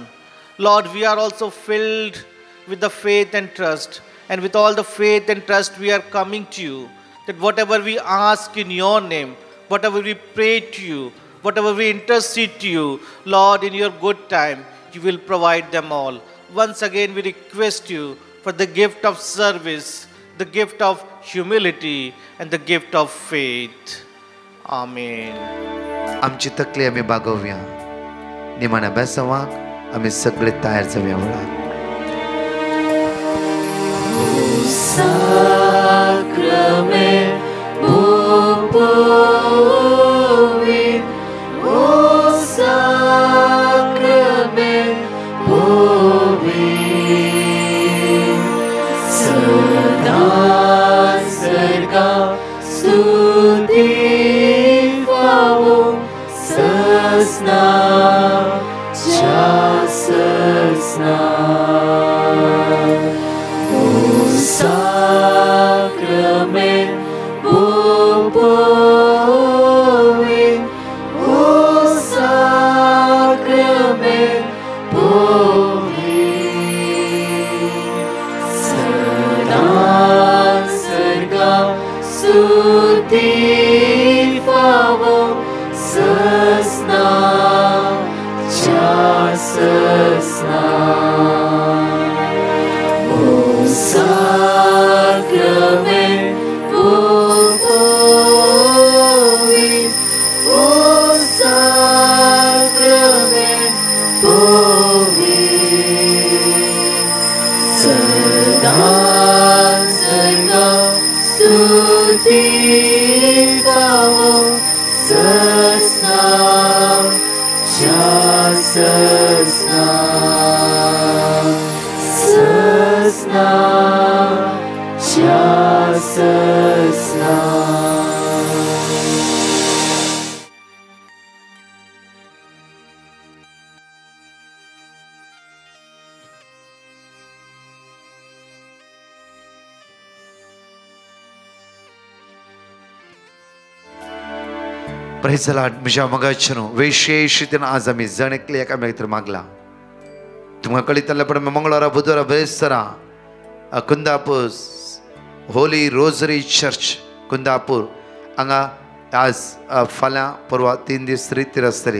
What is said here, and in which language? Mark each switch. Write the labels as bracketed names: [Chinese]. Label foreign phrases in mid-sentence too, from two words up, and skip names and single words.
[English] Lord, we are also filled with the faith and trust, and with all the faith and trust we are coming to you, that whatever we ask in your name, whatever we pray to you, whatever we intercede to you, Lord, in your good time, you will provide them all. Once again, we request you for the gift of service, the gift of humility, and the gift of faith. Amen. [Konkani] आमची तकली आम्ही बागोवया निमाण्या बेसवाक आम्ही सगळे तयार जावया वेळार Sacrament povin, o Sacrament povin, सदा सर्गा स्तुति पावो ससना ससना o Sacrament povin, o Sacrament povin, सदा सर्गा स्तुति पावो ससना ससना o Sacrament povin, o Sacrament povin, सदा सर्गा स्तुति पावो ससना ससना ससना ससना. [English] Praise the Lord. [Konkani] म्हज्या मगाच्यान विशेष रितीन आज आमी जण एकले एकामेकांतर मागला. तुमकां कळितलें पण मंगळारा बुधवारा बेरेस्तारा कुंदापूर होली रोजरी चर्च कुंदापूर हांगा आज फाल्यां परवा 3 दीस रितीर आसतली.